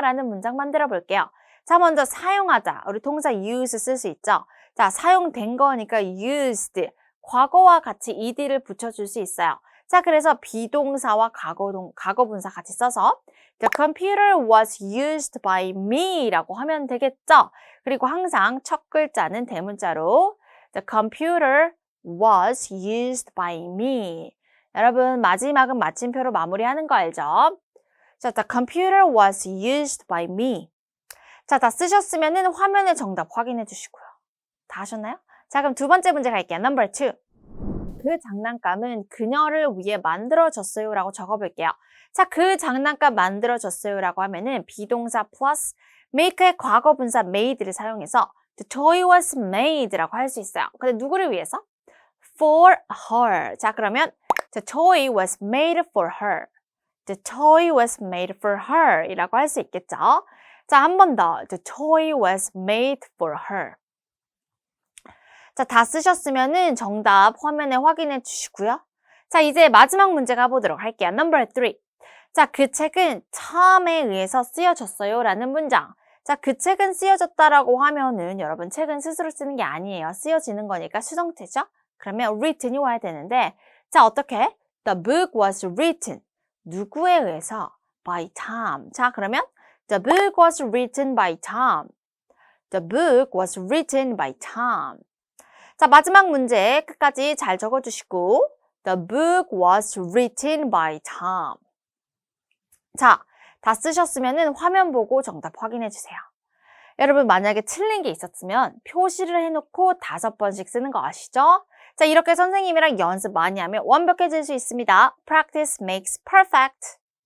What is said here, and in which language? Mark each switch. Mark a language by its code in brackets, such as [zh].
[ko] 라는 문장 만들어 볼게요. 자, 먼저 사용하다. 우리 동사 use 쓸 수 있죠? 자, 사용된 거니까 used. 과거와 같이 ed를 붙여줄 수 있어요. 자, 그래서 비동사와 과거 분사 같이 써서 [en] The computer was used by me [ko] 라고 하면 되겠죠? 그리고 항상 첫 글자는 대문자로 [en] The computer was used by me. [ko] 여러분, 마지막은 마침표로 마무리하는 거 알죠? [en] 자, The computer was used by me. [ko] 자, 다 쓰셨으면 화면의 정답 확인해 주시고요. 다 하셨나요? 자, 그럼 두 번째 문제 갈게요. [en] Number 2. [ko] 그 장난감은 그녀를 위해 만들어졌어요 라고 적어볼게요. 자, 그 장난감 만들어졌어요 라고 하면은 비동사 플러스 make의 과거 분사 made를 사용해서 [en] the toy was made [ko] 라고 할 수 있어요. 근데 누구를 위해서? [en] For her. 자, 그러면 the toy was made for her. The toy was made for her [ko] 이라고 할 수 있겠죠. [en] 자, 한 번 더. The toy was made for her. [ko] 자, 다 쓰셨으면은 정답 화면에 확인해 주시고요. 자, 이제 마지막 문제 가보도록 할게요. [en] Number 3. [ko] 자, 그 책은 톰에 의해서 쓰여졌어요 라는 문장. 자, 그 책은 쓰여졌다라고 하면은 여러분 책은 스스로 쓰는 게 아니에요. 쓰여지는 거니까 수동태죠? 그러면 written이 와야 되는데 자, 어떻게? [en] The book was written. [ko] 누구에 의해서? [en] By Tom. [ko] 자, 그러면 [en] The book was written by Tom. The book was written by Tom. [ko] 자, 마지막 문제 끝까지 잘 적어주시고 [en] The book was written by Tom. [ko] 자, 다 쓰셨으면 화면 보고 정답 확인해 주세요. 여러분 만약에 틀린 게 있었으면 표시를 해놓고 5번씩 쓰는 거 아시죠? 자, 이렇게 선생님이랑 연습 많이 하면 완벽해질 수 있습니다. [en] Practice makes perfect.